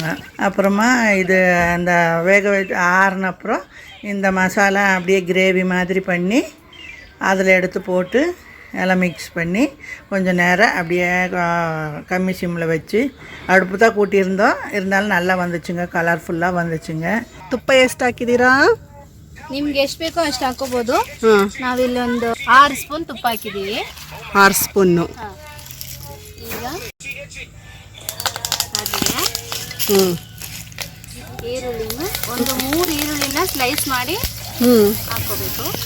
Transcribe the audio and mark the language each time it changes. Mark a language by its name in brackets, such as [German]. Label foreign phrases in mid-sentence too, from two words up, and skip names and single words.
[Tamil] அப்புறமா இது அந்த வேக வச்சு ஆறின அப்புறம் இந்த மசாலா அப்படியே கிரேவி மாதிரி பண்ணி அதில் எடுத்து போட்டு எல்லாம் மிக்ஸ் பண்ணி கொஞ்சம் நேரம் அப்படியே கம்மி சிம்மில் வச்சு அடுப்பு தான் கூட்டியிருந்தோம். இருந்தாலும் நல்லா வந்துச்சுங்க, ಕಲರ್ಫುಲ್ಲಾಗಿ வந்துச்சுங்க. [Kannada] ತುಪ್ಪ ಎಷ್ಟು ಹಾಕಿದ್ದೀರಾ? ನಿಮ್ಗೆ ಎಷ್ಟು ಬೇಕೋ ಅಷ್ಟು ಹಾಕೋಬಹುದು. ನಾವಿಲ್ಲಿ ಒಂದು 6 ಸ್ಪೂನ್ ತುಪ್ಪ ಹಾಕಿದ್ದೀವಿ. 6 ಸ್ಪೂನು. ಈಗ ಈರುಳ್ಳಿನ ಒಂದು 3 ಈರುಳ್ಳಿನ ಸ್ಲೈಸ್ ಮಾಡಿ ಹಾಕೋಬೇಕು.